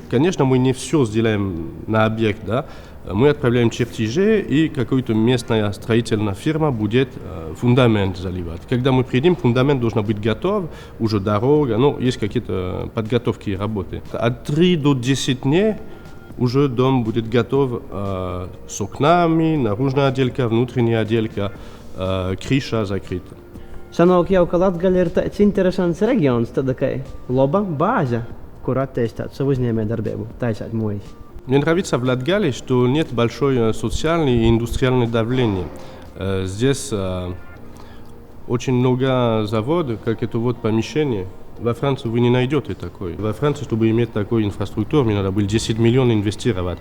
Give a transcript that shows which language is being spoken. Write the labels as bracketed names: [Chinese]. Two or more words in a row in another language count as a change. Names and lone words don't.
[Russian] Конечно, мы не все сделаем на объект, да. Мы отправляем чертежи, и какая-то местная строительная фирма будет фундамент заливать. Когда мы придем, фундамент должен быть готов, уже дорога, ну, есть какие-то подготовки и работы. От 3 до 10 дней уже дом будет готов с окнами, наружная отделка, внутренняя отделка, крыша закрыта. [Latvian] Sanāk jau, ka Latgaļa ir tāds interesants reģions, tāda kā laba bāze, kur attīstīt savu uzņēmējdarbību, taisāt mojas. [Russian] Мне нравится в Латгалии, что нет большой социальной и индустриальной давления. Здесь очень много заводов, как это вот помещение. Во Франции вы не найдете такой. Во Франции, чтобы иметь такую инфраструктуру, мне надо было 10 миллионов инвестировать.